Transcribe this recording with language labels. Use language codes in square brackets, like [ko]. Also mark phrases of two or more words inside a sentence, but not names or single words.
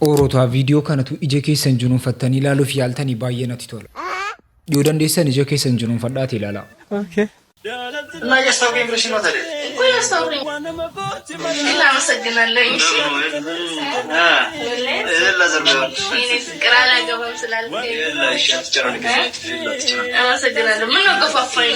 [om] Oroota viidiyoo kanatu ija keessan junuunfattanii ilaaluuf yaaltanii baay'ee natti tola. Yoo dandeessan ija keessan junuunfadhaati ilaalaa. Okay. [am] እና ያስታውቀኝ ብለሽ ነው ታዲያ እኮ ያስታውቀኝ እናመሰግናለን። እሺ ፍቅር አላገባም ስላልከኝ አመሰግናለሁ። ምን ነው ገፋፋኝ?